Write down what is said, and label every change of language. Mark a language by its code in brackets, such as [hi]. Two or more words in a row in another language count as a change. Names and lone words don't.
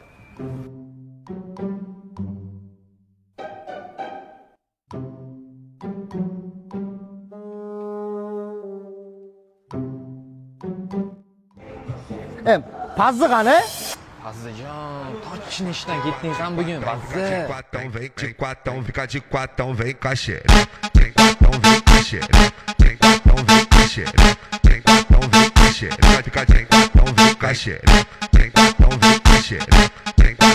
[uz] Pazzi qani? Azizjon, tochni ishdan ketdingsan bugun, bazza. [pt] De quatão, fica de quatão, vem com a xereca. Tem quatão, vem com a xereca. Tem quatão, vem com a xereca. Tem quatão, vem com a xereca. Fica de quatão, vem com a xereca. Tem quatão, vem com a xereca. Tem